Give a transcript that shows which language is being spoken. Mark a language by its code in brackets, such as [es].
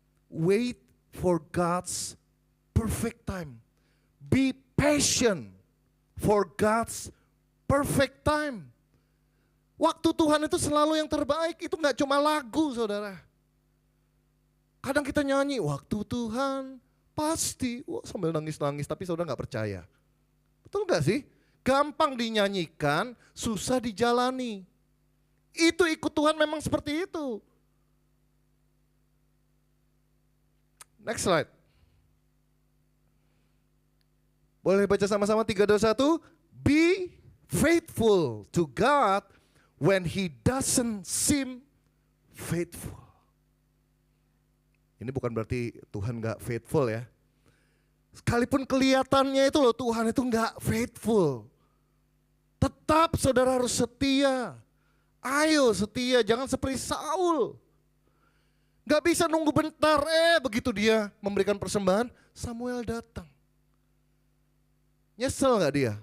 [en] Wait for God's perfect time. Be patient for God's perfect time. [id] Waktu Tuhan itu selalu yang terbaik, itu gak cuma lagu saudara. Kadang kita nyanyi, waktu Tuhan pasti, sambil nangis-nangis tapi saudara gak percaya. Betul gak sih? Gampang dinyanyikan, susah dijalani. Itu ikut Tuhan memang seperti itu. [en] Next slide. [id] Boleh baca sama-sama 3, 2, 1. [en] Be faithful to God when he doesn't seem faithful. [id] Ini bukan berarti Tuhan gak faithful ya. Sekalipun kelihatannya itu loh Tuhan itu gak faithful. Tetap saudara harus setia. Ayo setia, jangan seperti Saul. Gak bisa nunggu bentar, begitu dia memberikan persembahan, Samuel datang. Nyesel gak dia?